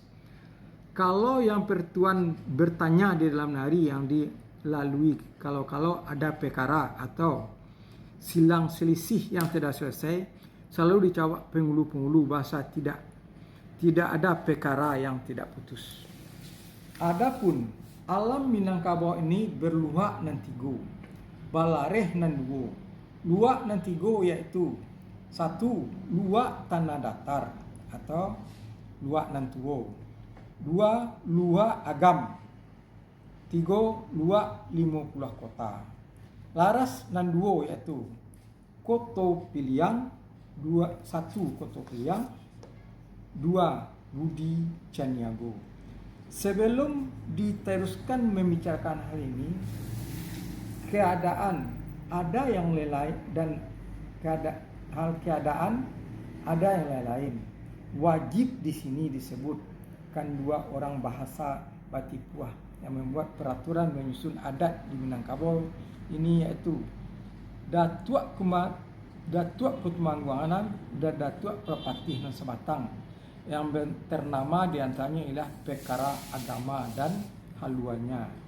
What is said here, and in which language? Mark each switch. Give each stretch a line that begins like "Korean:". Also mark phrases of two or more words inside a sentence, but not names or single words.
Indonesian: Kalau yang pertuan bertanya di dalam nagari yang dilalui, kalau ada perkara atau silang selisih yang tidak selesai, selalu dijawab penghulu bahasa tidak ada perkara yang tidak putus. Adapun alam Minangkabau ini
Minangkabau: berluak nan tigo, balareh nan duo. Luak nan tigo yaitu 1. Luak tanah datar atau luak nan tuo. 2. Luak agam. 3. Luak 50 kota. Laras nan duo yaitu koto piliang. 1. Koto piliang. 2. Budi ceniago.
Indonesian: Sebelum diteruskan membicarakan hal ini, keadaan ada yang lain dan keadaan ada yang lain. Wajib di sini disebutkan 2 orang bahasa Batipuah yang membuat peraturan menyusun adat di Minangkabau ini, yaitu Datuk Kutumangguanan dan Datuk Perpatih nan Sebatang, yang ternama diantaranya ialah perkara agama dan haluannya.